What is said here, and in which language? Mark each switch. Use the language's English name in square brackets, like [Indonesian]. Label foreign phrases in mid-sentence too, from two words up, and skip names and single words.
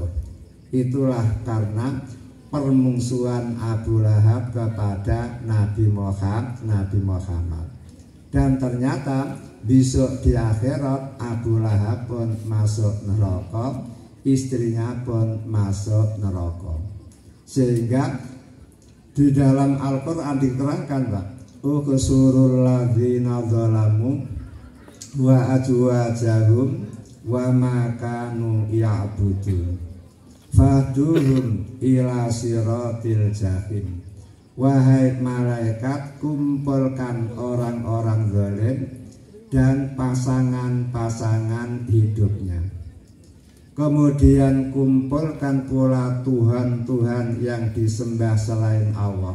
[Indonesian] Itulah karena permusuhan Abu Lahab kepada Nabi Muhammad. Dan ternyata besok di akhirat Abu Lahab pun masuk neraka, istrinya pun masuk neraka. Sehingga di dalam Al-Quran diterangkan, Pak, [Arabic] احشروا الذين ظلموا وأزواجهم وما كانوا يعبدون فاهدوهم إلى صراط الجحيم. [Indonesian] Wahai malaikat, kumpulkan orang-orang zalim dan pasangan-pasangan hidupnya. Kemudian kumpulkan pula Tuhan-Tuhan yang disembah selain Allah.